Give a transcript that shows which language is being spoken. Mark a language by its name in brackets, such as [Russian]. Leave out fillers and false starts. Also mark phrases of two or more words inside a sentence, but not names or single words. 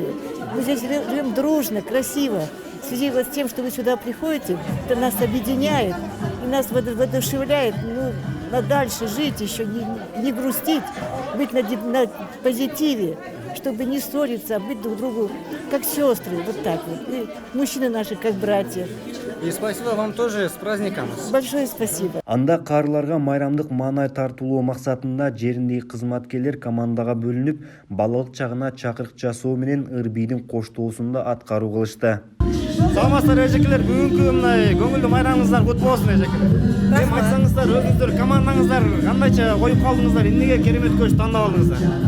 [Russian] Мы здесь живем дружно, красиво. В связи с тем, что вы сюда приходите, это нас объединяет и нас воодушевляет, дальше жить, еще не грустить, быть на позитиве, чтобы не ссориться, а быть друг другу как сестры, вот так вот. И мужчины наши как братья. И спасибо вам тоже, с праздником. Большое спасибо. [Kyrgyz] Анда карларга майрамдык маанай тартуулоо максатында жериндеги кызматкерлер командага бөлүнүп, балалык чагына чакырык жасоо менен ыр-бийдин коштоосунда аткаруу кылышты. Саламатсыздар эжекелер, бүгүнкү мындай көңүлдүү майрамыңыздар кут болсун эжекелер. Эми айтсаңыздар, өзүңүздөр командаңыздар кандайча коюп калдыңыздар, эмнеге керемет көч тандап алдыңыздар?